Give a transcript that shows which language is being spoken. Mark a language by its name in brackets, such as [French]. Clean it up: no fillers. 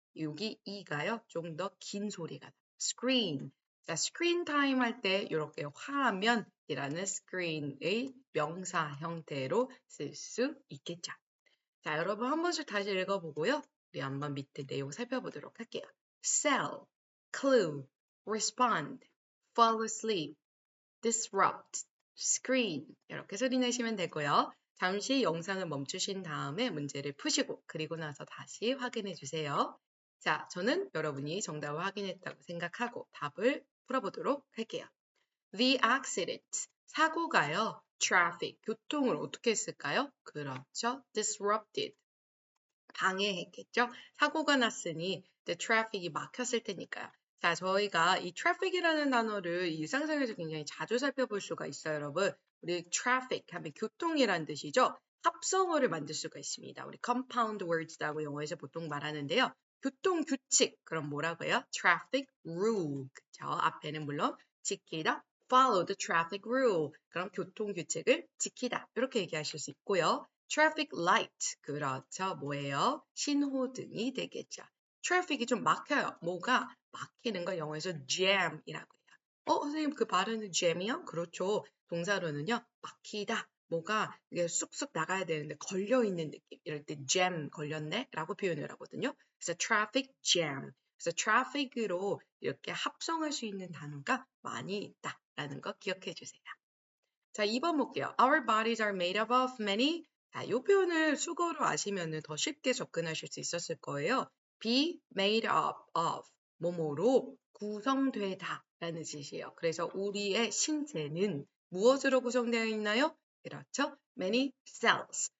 [Korean] 여기 이가요. 좀 더 긴 소리가 나요. screen. 자, screen time 할 때 이렇게 화면이라는 screen의 명사 형태로 쓸 수 있겠죠. 자, 여러분 한 번씩 다시 읽어보고요. 우리 한번 밑에 내용 살펴보도록 할게요. [English] sell, clue, respond, fall asleep, disrupt, screen [Korean] 이렇게 소리 내시면 되고요. 잠시 영상을 멈추신 다음에 문제를 푸시고 그리고 나서 다시 확인해 주세요. 자, 저는 여러분이 정답을 확인했다고 생각하고 답을 풀어보도록 할게요. [English] The accident, [Korean] 사고가요. traffic, 교통을 어떻게 했을까요? 그렇죠. disrupted, 방해했겠죠. 사고가 났으니 the traffic이 막혔을 테니까요. 자, 저희가 이 traffic이라는 단어를 일상생활에서 굉장히 자주 살펴볼 수가 있어요, 여러분. 우리 traffic 하면 교통이란 뜻이죠. 합성어를 만들 수가 있습니다. 우리 [English] compound words [Korean] 라고 영어에서 보통 말하는데요. 교통 규칙, 그럼 뭐라고 해요? [English] traffic rule. [Korean] 그쵸? 앞에는 물론 지키다, [English] follow the traffic rule. [Korean] 그럼 교통규칙을 지키다. 이렇게 얘기하실 수 있고요. traffic light. 그렇죠. 뭐예요? 신호등이 되겠죠. traffic이 좀 막혀요. 뭐가 막히는 거 영어에서 jam이라고 해요. 선생님 그 발음은 jam이요? 그렇죠. 동사로는요. 막히다. 뭐가 이게 쑥쑥 나가야 되는데 걸려있는 느낌. 이럴 때 jam 걸렸네? 라고 표현을 하거든요. 그래서 [English] traffic jam. [Korean] 그래서 traffic으로 이렇게 합성할 수 있는 단어가 많이 있다라는 거 기억해 주세요. 자, 2번 볼게요. [English] Our bodies are made up of many. [Korean] 자, 이 표현을 수거로 아시면 더 쉽게 접근하실 수 있었을 거예요. [English] be made up of. [Korean] 뭐뭐로 구성되다 라는 뜻이에요. 그래서 우리의 신체는 무엇으로 구성되어 있나요? 그렇죠. [English] Many cells.